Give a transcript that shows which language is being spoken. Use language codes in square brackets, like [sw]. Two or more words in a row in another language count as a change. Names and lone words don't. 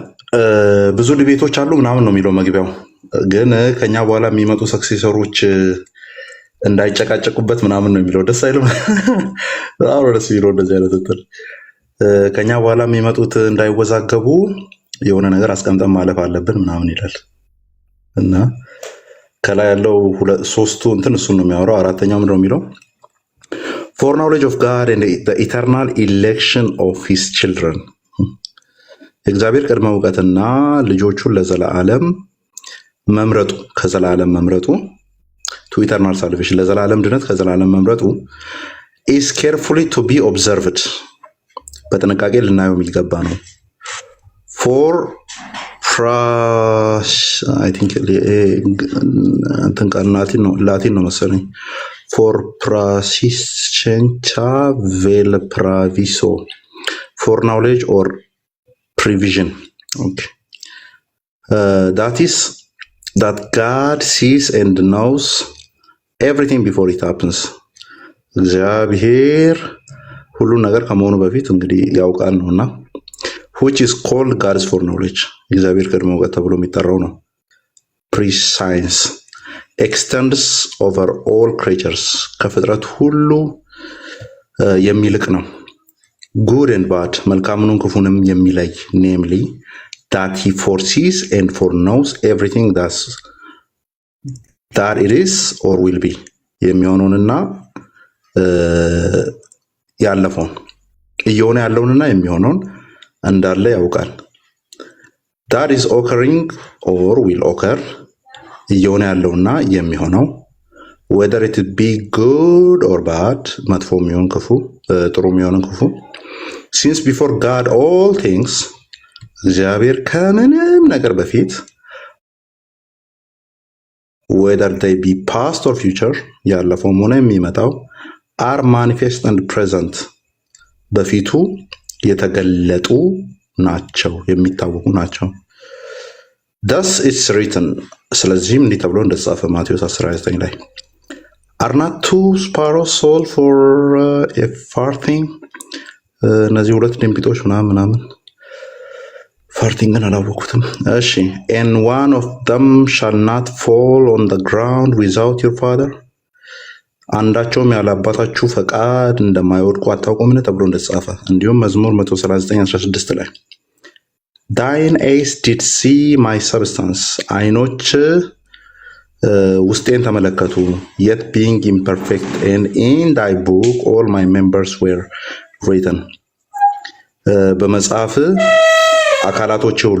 [am] ብዙ ዲቤቶች አሉ ምናምን ነው የሚለው መግቢያው። ግን ከኛ በኋላ የሚመጡ ሰክሴሰሮች እንዳይጨቃጨቁበት ምናምን ነው የሚለው። ደስ አይልም? አዎ ደስ ይለው እንደዚህ አይነት እንትን ከኛ በኋላ የሚመጡት እንዳይወዛገቡ የሆነ ነገር አስቀምጠን ማለፍ አለብን ምናምን ይላል እና ከላይ ያለው ሶስቱ እንትን እሱን ነው የሚያወራው። አራተኛው ምንድነው የሚለው? [en] for knowledge of God and the eternal election of his children እግዚአብሔር [am] ቅድመ እውቀትና ልጆቹን ለዘላለም መምረጡ ከዘላለም መምረጡ [en] to eternal salvation [am] ለዘላለም ድነት ከዘላለም መምረጡ [en] is carefully to be observed [am] በጥንቃቄ ልናየው የሚገባ ነው [en] for I think [am] እንትን ቃል ላቲን ነው መሰለኝ [en] for [la] praescentia vel praviso [en] for knowledge or prevision. Okay. That is that God sees and knows everything before it happens. [am] እግዚአብሔር ሁሉ ነገር ከመሆኑ በፊት እንግዲህ ያውቃል ነውና [en] which is called God's foreknowledge. [am] እግዚአብሔር ቀድሞ እውቀት ተብሎ የሚጠራው ነው። [en] Prescience extends over all creatures. [am] ከፍጥረት ሁሉ የሚልቅ ነው። [en] Good and bad [am] መልካሙንም ክፉንም የሚለይ [en] namely that he foresees and foreknows everything that it is or will be. [am] የሚሆነውንና ያለፈውን እየሆነ ያለውንና የሚሆነውን እንዳለ ያውቃል። [en] that is occurring or will occur [am] እየሆነ ያለውና የሚሆነው [en] whether it be good or bad [am] መጥፎ የሚሆን ክፉ ጥሩ የሚሆን ክፉ [en] since before God all things [am] እግዚአብሔር ከምንም ነገር በፊት [en] whether they be past or future [am] ያለፈውም ሆነ የሚመጣው [en] are manifest and present [am] በፊቱ የተገለጡ ናቸው የሚታወቁ ናቸው። [en] thus it's written [am] ስለዚህም እንዲህ ተብሎ እንደተጻፈ ማቴዎስ 10:29 ላይ [en] are not two sparrows sold for a farthing [am] እነዚህ ሁለት ድንቢጦች ምናምን farthingን አላወኩትም። እሺ [en] and one of them shall not fall on the ground without your father [am] አንዳቸውም ያለ አባታችሁ ፈቃድ እንደማይወድቁ አታውቁምን ተብሎ እንደተጻፈ እንዲሁም መዝሙር 139:16 ላይ [en] thine eyes did see my substance አይኖች [am] ውስጤን ተመለከቱ [en] yet being imperfect and in thy book all my members were written [am] በመጽሐፍ አካላቶች ሁሉ